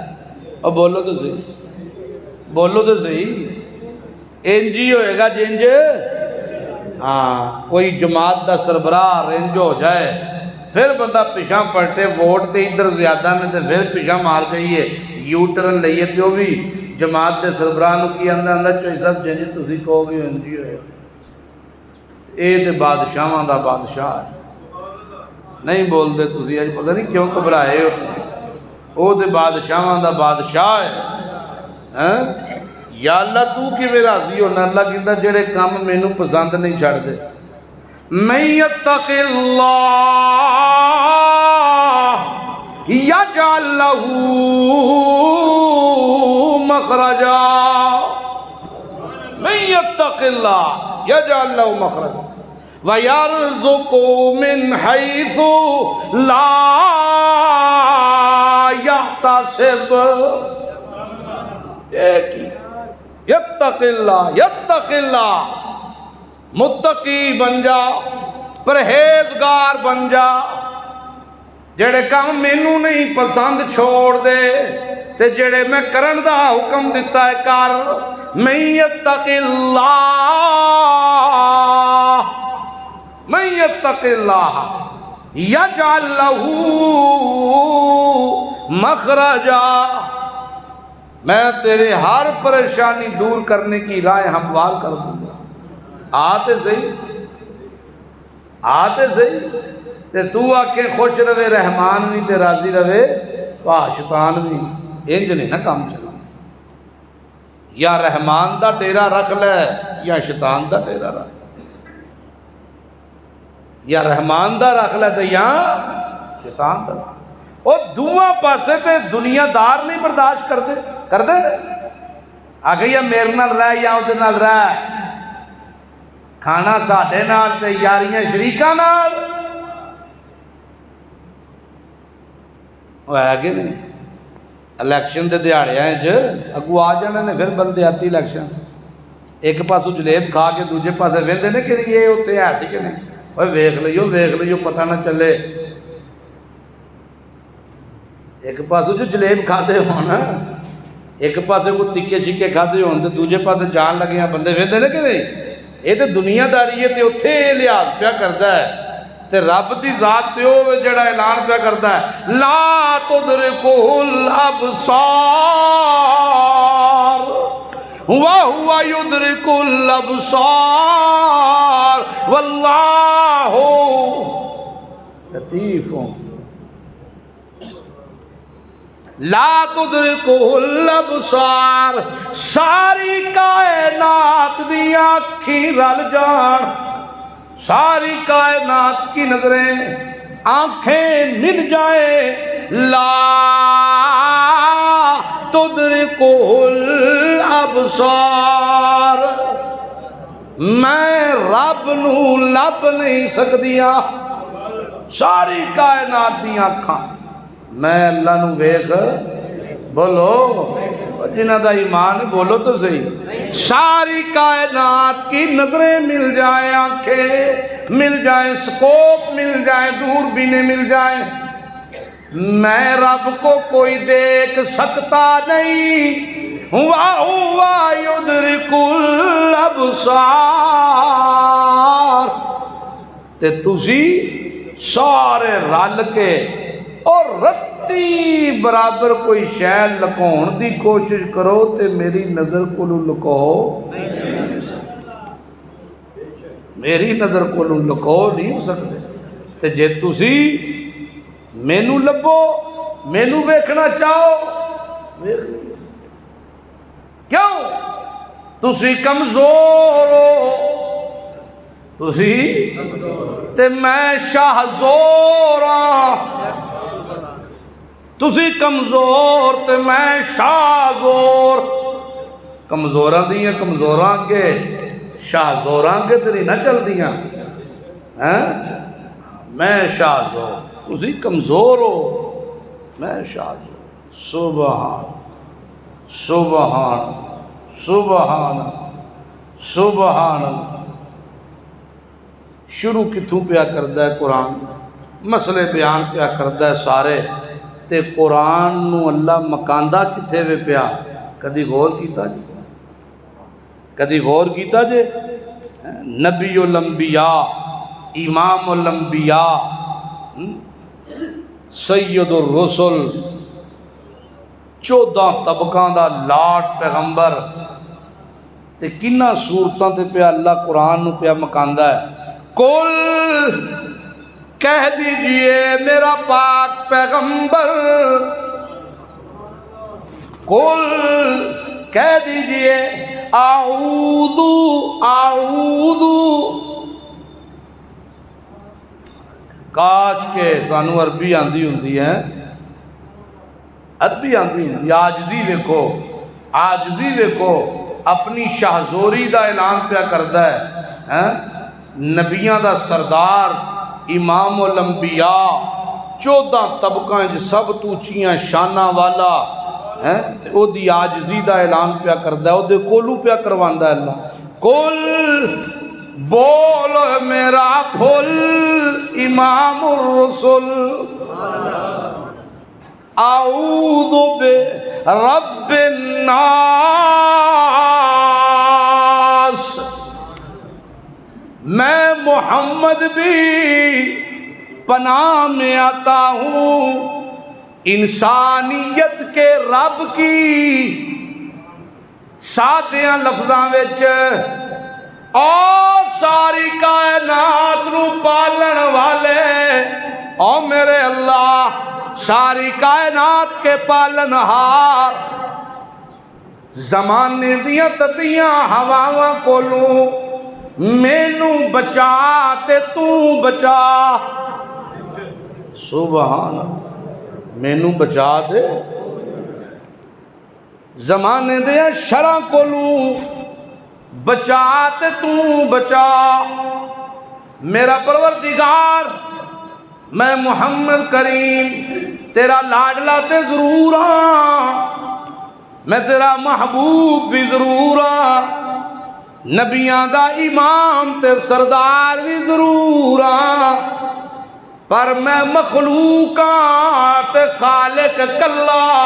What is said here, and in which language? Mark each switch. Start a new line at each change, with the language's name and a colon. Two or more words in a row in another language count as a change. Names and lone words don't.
Punjabi: اور بولو تو صحیح، بولو تو صحیح، انج ہی ہوئے گا جنج، ہاں کوئی جماعت دا سربراہ رنج ہو جائے پھر بندہ پیچھا پلٹے ووٹ تے ادھر زیادہ نے تے پھر پیچھا مار جائیے یو ٹرن لئیے تے وہ بھی جماعت دے سربراہ نو کی آندہ چوئی صاحب جنجی تسی کہو گے انجی ہوئے اے تے بادشاہاں دا بادشاہ ہے نہیں بول دے تسی آج پتہ نہیں کیوں گھبرائے ہو تسی او تے بادشاہاں دا بادشاہ ہے یا اللہ تو کی میں راضی ہونا اللہ کہندہ جڑے کام میں نو پسند نہیں چھڑ دے
Arabic: من یتق اللہ یجعل لہ مخرجا من یتق اللہ یجعل لہ مخرجا وَيَرْزُقُ مِنْ حَيْثُ لَا
Punjabi: يَحْتَسِبْ ایک ہی یتق اللہ متقی بن جا پرہیزگار بن جا جڑے کام مینوں نہیں پسند چھوڑ دے تے جڑے میں کرن دا حکم دیتا ہے کر
Arabic: من یتق اللہ من یتق اللہ یجعل لہ مخرجا
Urdu: میں تیرے ہر پریشانی دور کرنے کی راہ ہموار کر دوں گا آتے
Punjabi: صحیح تے تو آکے خوش روے رحمان بھی تے راضی روے شیطان بھی انج نہیں نا کام چلا یا رحمان دا ڈیرا رکھ لے یا شیطان دا ڈیرا رکھ یا رحمان دا رکھ لے تے یا شیطان دا اور دعا پاسے تے دنیا دار نہیں برداشت کر دے آگے یا میرے نال رہ یا اودے نال رہ کھانا ساڈے نال تے یاریاں شریکاں نال وہ ہے کہ نہیں الیکشن دے دیہڑے اگو آ جانے نے پھر بلدیاتی الیکشن ایک پاسوں جلیب کھا کے دوجے پاسے ویندے نے کہ نہیں یہ اتنے ہے سی کہ نہیں وہ ویکھ لئیو پتہ نہ چلے ایک پاسوں جو جلیب کھا دے ہونا ایک پاسے کو تکے شکے کھا دے ہونے دوجے پاسے جان لگے ہیں بندے ویندے نے کہ نہیں یہ تو دنیا داری ہے تے اتھے لحاظ پیا کردا ہے تے رب دی ذات تے او جڑا اعلان پیا کردا ہے
Arabic: لا تدرکہ الابصار وَهُوَ يُدْرِكُ الْأَبْصَارَ وَاللَّهُ لطیف لا تدرکہ الابصار
Punjabi: ساری کائنات دیا اکھیں رل جان
Urdu: ساری کائنات کی نظریں آنکھیں مل جائیں لا
Arabic: تدرکہ الابصار
Punjabi: میں رب نو لب نہیں سکدیاں ساری کائنات دیا اکھاں میں اللہ نو ویکھ بولو جنہ دا ایمان بولو تو صحیح
Urdu: ساری کائنات کی نظریں مل جائیں آنکھیں مل جائیں سکوپ مل جائیں دوربینیں مل جائیں میں رب کو کوئی دیکھ سکتا نہیں
Arabic: وَهُوَ يُدْرِكُ الْأَبْصَارَ
Punjabi: تے تسی سارے رل کے اور رتی برابر کوئی شے لکون دی کوشش کرو تے میری نظر کو لکو میری نظر کو لکو نہیں ہو سکتے تے جے تسی مینو لبو مینو ویکھنا چاہو کیوں تسی کمزور ہو تسی تے میں شاہزور ہاں تسی کمزور تے میں شاہزور کمزوراں دیاں کمزوراں کے شاہزوراں کے تیری نہ چل دیاں میں شاہزور تسی کمزور ہو میں شاہزور سبحان سبحان سبحان سبحان شروع کتوں پیا کردہ ہے قرآن مسئلے بیان پیا کردہ ہے سارے تے قرآن نو اللہ مکاندہ کتھے وے پیا کدی غور کیتا جی کدی غور کیتا جی
Arabic: نبی الانبیاء امام الانبیاء سید الرسل
Punjabi: 14 طبقاں دا لاٹ پیغمبر تے کنہ صورتاں تے پہ اللہ قرآن نو پہ مکاندہ ہے.
Urdu: کل کہہ دیجئے میرا پاک پیغمبر،
Punjabi: کل کہہ دیجئے اعوذ کاش کے سانو عربی آندھی ہوندی ہے، عربی آندھی ہوندی، عاجزی ویکھو، عاجزی ویکھو، اپنی شاہزوری دا اعلان پیا کردا ہے. نبیاں دا سردار، امام الانبیاء، 14 طبقاں سب تو اونچیاں شاناں والا تے او دی عاجزی دا اعلان پیا کردا ہے، او دے کولو پیا کرواندا ہے اللہ. کل بول میرا پھول امام الرسل،
Arabic: اعوذ برب الناس،
Urdu: میں محمد بھی پناہ میں آتا ہوں انسانیت کے رب کی
Punjabi: سادیاں لفظاں وچ، اور ساری کائنات نو پالن والے او میرے اللہ،
Urdu: ساری کائنات کے پالن ہار،
Punjabi: زمانے دیاں تتیاں ہواواں کولوں مینوں بچا تے تو بچا. سبحان اللہ، مینوں بچا دے زمانے دے شرع کولوں بچا تے تو بچا. میرا پروردگار میں محمد کریم تیرا لاڈلا تے ضرور ہاں، میں تیرا محبوب بھی ضرور ہاں، نبیاں دا امام تے سردار بھی ضرور ہاں، پر میں مخلوق ہاں تے خالق کلا.